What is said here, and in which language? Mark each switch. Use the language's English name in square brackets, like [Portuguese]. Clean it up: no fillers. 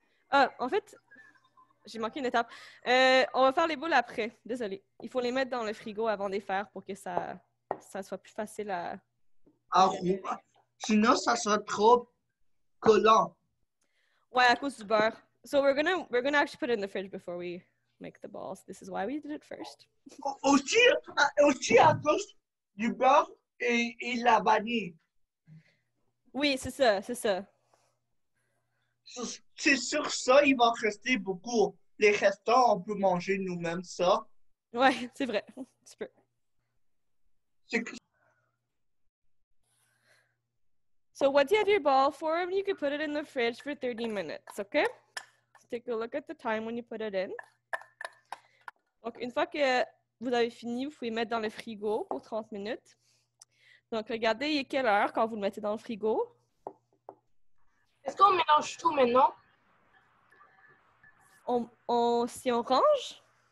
[French] Ah, en fait, j'ai manqué une étape. On va faire les boules après. Désolée. Il faut les mettre dans le frigo avant de les faire pour que ça soit plus facile à... Sinon, ça sera trop collant. Ouais, à cause du beurre. [English] So we're gonna actually put it in the fridge before we make the balls. This is why we did it first. [French] Aussi à cause du beurre et la vanille. Oui, c'est ça, c'est ça. C'est sur ça, il va rester beaucoup. Les restants, on peut manger nous-mêmes ça. Ouais, c'est vrai. Tu peux. [English] So once you have your ball form, you can put it in the fridge for 30 minutes, okay? So take a look at the time when you put it in. [French] Donc, une fois que vous avez fini, vous pouvez mettre dans le frigo pour 30 minutes. Donc, regardez, il est quelle heure quand vous le mettez dans le frigo? Est-ce qu'on mélange tout maintenant? Si on range?